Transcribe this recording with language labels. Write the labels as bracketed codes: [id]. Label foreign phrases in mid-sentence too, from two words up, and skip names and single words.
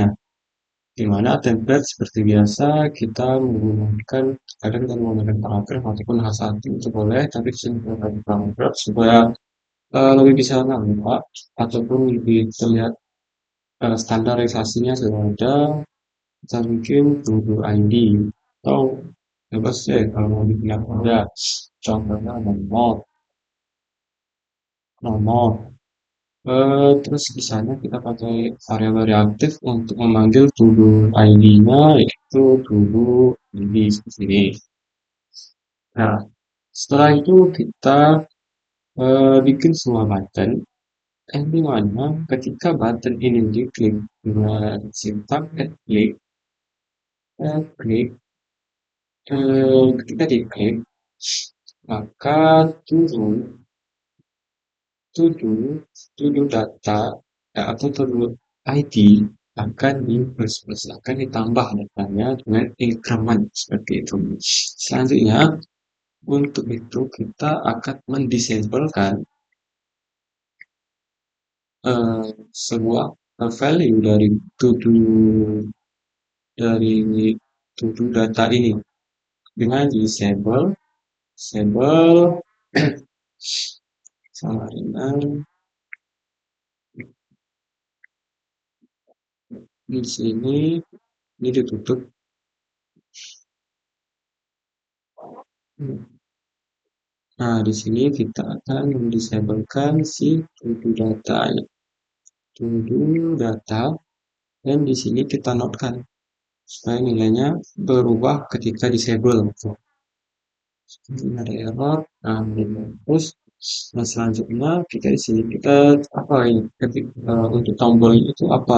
[id] Di mana template seperti biasa kita menggunakan kadang kita menggunakan paragraf ataupun H1 itu boleh, tapi kita menggunakan paragraf supaya lebih bisa nampak ataupun lebih terlihat standarisasinya sudah ada. Kita bikin Google ID atau bebas deh kalau mau bikin apa ada. Contohnya nomor. Terus di sana kita pakai variabel reaktif untuk memanggil [en] to-do ID- [id] nya yaitu [en] to-do ID [id] seperti ini. Nah, setelah itu kita bikin semua button yang dimana ketika button ini diklik dengan sintaks klik, klik, ketika diklik maka [en] to-do to-do to-do data [id] atau [en] to-do ID [id] akan akan ditambah datanya dengan increment seperti itu. Selanjutnya, untuk itu kita akan mendisablekan sebuah value dari [en] to-do data [id] ini dengan disable sama dengan di sini ini ditutup. Nah, di sini kita akan mendisablekan si [en] to-do data [id] dan di sini kita notekan supaya nilainya berubah ketika disable. Ini ada error. Nah, terus nah selanjutnya kita di sini kita apa ini untuk tombol itu apa?